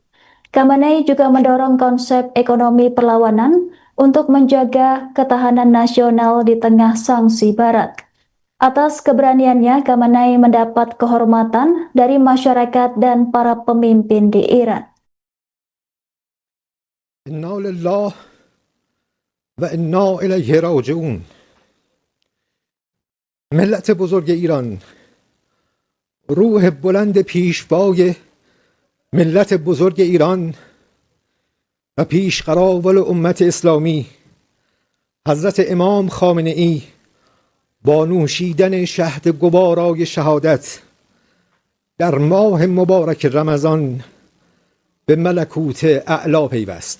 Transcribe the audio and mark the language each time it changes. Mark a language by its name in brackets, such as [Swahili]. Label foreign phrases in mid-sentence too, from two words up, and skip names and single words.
[Indonesian] Khamenei juga mendorong konsep ekonomi perlawanan untuk menjaga ketahanan nasional di tengah sanksi Barat. Atas keberaniannya, Khamenei mendapat kehormatan dari masyarakat dan para pemimpin di Iran. [Arabic] انا لله و انا الیه راجعون. [Persian] ملت بزرگ ایران، روح بلند پیشوای ملت بزرگ ایران و پیشقراول امت اسلامی حضرت امام خامنه ای با نوشیدن شهد گوارای شهادت در ماه مبارک رمضان به ملکوت اعلا پیوست.